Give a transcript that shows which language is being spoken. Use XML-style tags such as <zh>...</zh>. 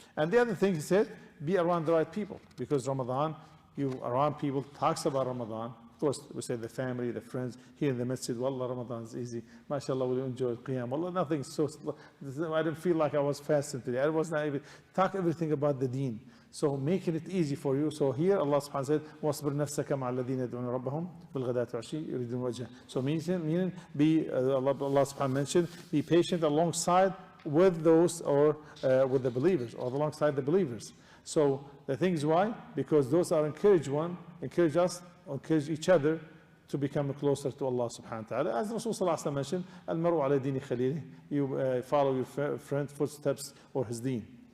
<en>And the other thing he said, be around the right people. Because Ramadan, you around people, talks about Ramadan. Of course, we say the family, the friends, here in the masjid, wallah, Ramadan is easy. MashaAllah, we enjoy Qiyam. Wallah, nothing so, I didn't feel like I was fasting today. I was not even, talk everything about the deen. So making it easy for you.</en> <ar>So here Allah subhanahu wa ta'ala said, وَاصْبِرْ نَفْسَكَ مَعَ الَّذِينَ يَدْعُونَ رَبَّهُمْ بِالْغَدَاةِ وَالْعَشِيِّ يُرِيدُونَ وَجْهَهُ.</ar> <en>So meaning be, Allah subhanahu wa ta'ala mentioned, be patient alongside with those, or with the believers, or alongside the believers. So the thing is why? Because those are encourage us, encourage each other to become closer to Allah subhanahu wa ta'ala. As Rasul sallallahu alaihi wasallam mentioned,</en> <ar>al-maru ala dini khalili,</ar> <en>you follow your friend's footsteps or his deen.</en>